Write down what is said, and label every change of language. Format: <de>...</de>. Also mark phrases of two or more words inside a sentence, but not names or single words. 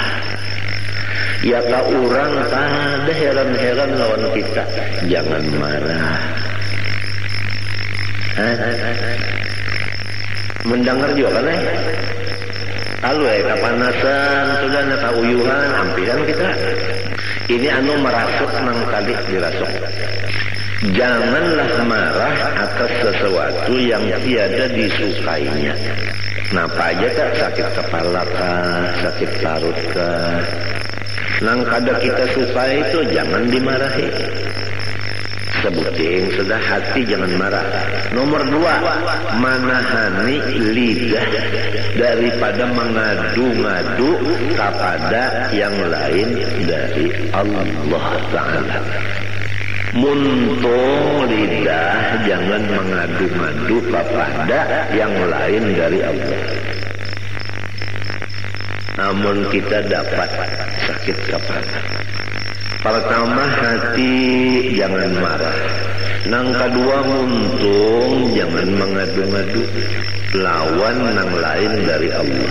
<bjn>Ya kalau orang ada heran-heran lawan kita, jangan marah. Mendengar juga kan kalau kepanasan sudah nak uyuhan ampiran kita ini merasuk nang tadi dirasuk.</bjn> <id>Janganlah marah atas sesuatu yang tiada disukainya.</id> <bjn>Napa aja tak, sakit kepala kah, sakit perut kah, nang kada kita suka itu jangan dimarahi.</bjn> <id>Sebutin sudah, hati jangan marah. Nomor 2, menahani lidah daripada mengadu-ngadu kepada yang lain dari Allah Ta'ala.</id> <bjn>Muntung lidah jangan mengadu-ngadu kepada yang lain dari Allah.</bjn> <id>Namun kita dapat sakit kepala. Pertama, hati jangan marah.</id> <bjn>Nang kedua, muntung jangan mengadu-ngadu lawan nang lain dari Allah.</bjn>